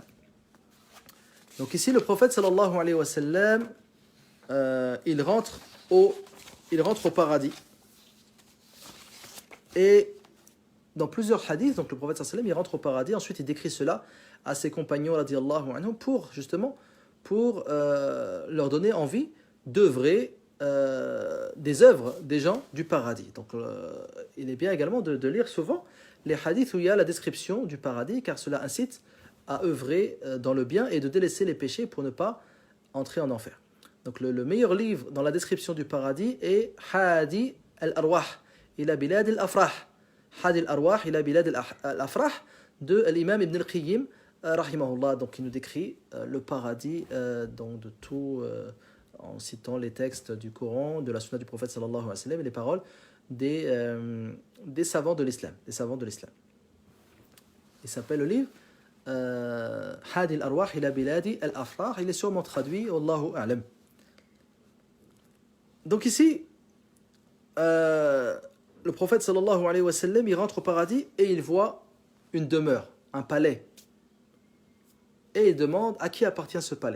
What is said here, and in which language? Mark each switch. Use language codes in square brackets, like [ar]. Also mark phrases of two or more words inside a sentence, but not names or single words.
[fr] Donc ici le prophète [ar] صلى الله عليه وسلم [fr] il rentre au paradis et dans plusieurs hadiths, donc le prophète [ar] صلى الله عليه وسلم [fr] il rentre au paradis, ensuite il décrit cela à ses compagnons [ar] رضي الله عنهم [fr] pour leur donner envie d'œuvrer des œuvres des gens du paradis. Donc il est bien également de lire souvent les hadiths où il y a la description du paradis car cela incite à œuvrer dans le bien et de délaisser les péchés pour ne pas entrer en enfer. Donc le meilleur livre dans la description du paradis est Hadi al-Arwah ila bilad al-Afrah. Hadi al-Arwah ila bilad al-Afrah de l'imam Ibn al-Qayyim, rahimahullah. Donc il nous décrit le paradis donc de tout, en citant les textes du Coran, de la sunna du prophète [ar] صلى الله عليه وسلم [fr] et les paroles des savants de l'islam. Des savants de l'islam. Il s'appelle le livre Hadi al-Arwah ila Biladi al-Afrah. Il est sûrement traduit, [ar] والله أعلم. [fr] Donc ici, le prophète [ar] صلى الله عليه وسلم, [fr] il rentre au paradis et il voit une demeure, un palais. Et il demande à qui appartient ce palais.